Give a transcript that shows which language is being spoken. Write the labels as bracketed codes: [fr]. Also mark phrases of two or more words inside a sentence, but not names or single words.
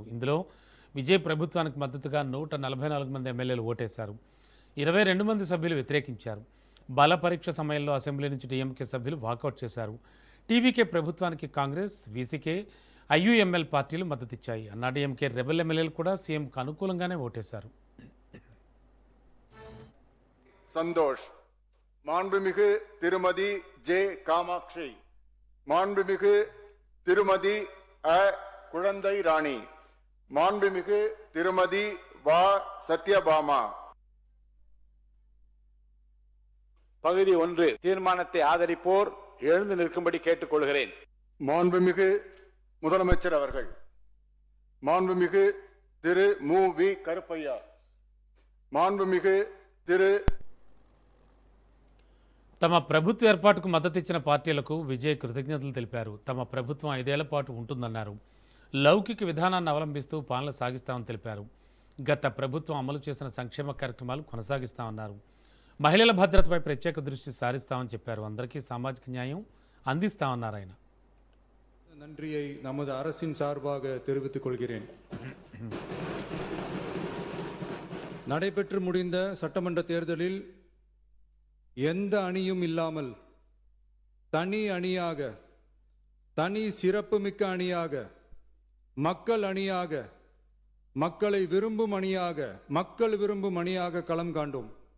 [te] ఇందులో విజయ్ ప్రభుత్వానికి మద్దతుగా 144 మంది ఎమ్మెల్యేలు ఓటేశారు. 22 మంది సభ్యులు వ్యతిరేకించారు. బల పరీక్ష సమయంలో అసెంబ్లీ నుంచి డీఎంకే సభ్యులు వాకౌట్ చేశారు. టీవీకే ప్రభుత్వానికి కాంగ్రెస్, వీసీకే, ఐయుఎంఎల్ పార్టీలు మద్దతిచ్చాయి. అన్నాడీఎంకే రెబెల్ ఎమ్మెల్యేలు కూడా సీఎంకు అనుకూలంగానే ఓటేశారు. [ta] சந்தோஷ், மாண்புமிகு திருமதி ஜே காமாட்சி, மாண்புமிகு திருமதி அ குழந்தை ராணி, மாண்புமிகு திருமதி வா சத்யபாமா. பகுதி 1 தீர்மானத்தை ஆதரிப்போர் எழுந்து நிற்கும்படி கேட்டுக்கொள்கிறேன். மாண்புமிகு முதலமைச்சர் அவர்கள், மாண்புமிகு திரு மு வி கருப்பையா, மாண்புமிகு திரு [te] తమ ప్రభుత్వ ఏర్పాటుకు మద్దతిచ్చిన పార్టీలకు విజయ్ కృతజ్ఞతలు తెలిపారు. తమ ప్రభుత్వం 5 ఏళ్ల పాటు ఉంటుందన్నారు. లౌకిక విధానాన్ని అవలంబిస్తూ పాలన సాగిస్తామని తెలిపారు. గత ప్రభుత్వం అమలు చేసిన సంక్షేమ కార్యక్రమాలు కొనసాగిస్తామన్నారు. మహిళల భద్రతపై ప్రత్యేక దృష్టి సారిస్తామని చెప్పారు. అందరికీ సామాజిక న్యాయం అందిస్తామన్నారు ఆయన. [ta] நன்றியை நமது அரசின் சார்பாக தெரிவித்துக் கொள்கிறேன். நடைபெற்று முடிந்த சட்டமன்ற தேர்தலில் எந்த அணியும் இல்லாமல் தனி அணியாக, தனி சிறப்புமிக்க அணியாக, மக்கள் அணியாக, மக்களை விரும்பும் அணியாக, மக்கள் விரும்பும் அணியாக களம் காண்டோம்.